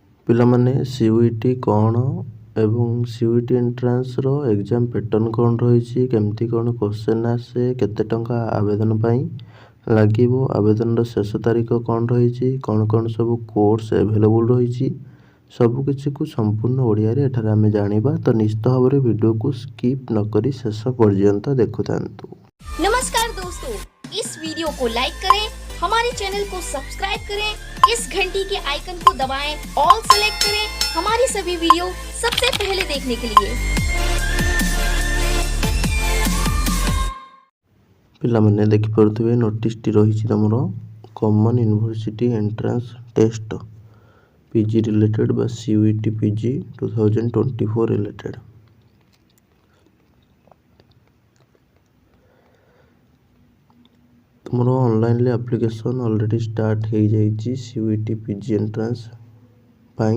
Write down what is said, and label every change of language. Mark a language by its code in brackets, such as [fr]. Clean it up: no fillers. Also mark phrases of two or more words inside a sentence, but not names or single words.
[or] ପିଲାମାନେ CUET କ'ଣ ଏବଂ CUET [en] entranceର exam pattern [or] କ'ଣ ରହିଛି, କେମିତି କ'ଣ କ୍ୱେଶ୍ଚନ୍ ଆସେ, କେତେ ଟଙ୍କା ଆବେଦନ ପାଇଁ ଲାଗିବ, ଆବେଦନର ଶେଷ ତାରିଖ କ'ଣ ରହିଛି, କ'ଣ ସବୁ [en] course available [or] ରହିଛି, ସବୁକିଛିକୁ ସମ୍ପୂର୍ଣ୍ଣ ଓଡ଼ିଆରେ ଏଠାରେ ଆମେ ଜାଣିବା। ତ ନିଶ୍ଚିତ ଭାବରେ ଭିଡ଼ିଓକୁ ସ୍କିପ୍ ନକରି ଶେଷ ପର୍ଯ୍ୟନ୍ତ ଦେଖୁଥାନ୍ତୁ। [hi] नमस्कार दोस्तों, इस वीडियो को लाइक करें, हमारे चैनल को सब्सक्राइब करें, इस घंटी के आइकन को दबाएं, [en] all select [hi] करें हमारी सभी वीडियो सबसे पहले देखने के लिए। [or] ପିଲାମାନେ ଦେଖିପାରୁଥିବେ ନୋଟିସଟି ରହିଛି ତମର କମନ୍ ୟୁନିଭର୍ସିଟି ଏଣ୍ଟ୍ରାନ୍ସ ଟେଷ୍ଟ [en] PG related [or] ବା CUET PG 2024 ରିଲେଟେଡ୍। ତୁମର ଅନଲାଇନ୍ରେ [en] application already start [or] ହେଇଯାଇଛି CUET PG ଏଣ୍ଟ୍ରାନ୍ସ ପାଇଁ।